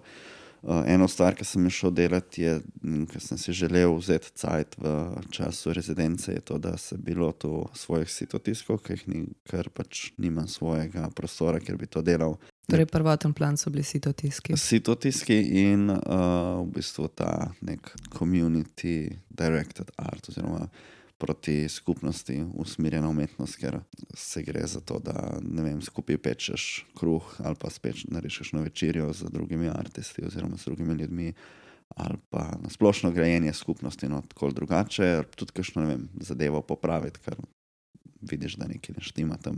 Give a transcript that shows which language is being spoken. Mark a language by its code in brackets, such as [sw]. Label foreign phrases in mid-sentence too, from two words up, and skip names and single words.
[sl] Eno stvar, ki sem šel delati, je, ker sem si želel vzeti cajt v času rezidence, je to, da se bi lotil svojih sitotiskov, ker pač nimam svojega prostora, kjer bi to delal. Torej prvoten plan so bili sitotiski. Sitotiski in v bistvu ta nek [en] community directed art [sl] oziroma proti skupnosti usmerjena umetnost, ker se gre za to, da ne vem, skupaj pečeš kruh ali pa narediš na večerjo z drugimi artisti oziroma z drugimi ljudmi ali pa na splošno grajenje skupnosti, no tako drugače, tudi kakšno, ne vem, zadevo popraviti, ker vidiš, da nekaj ne štima tam.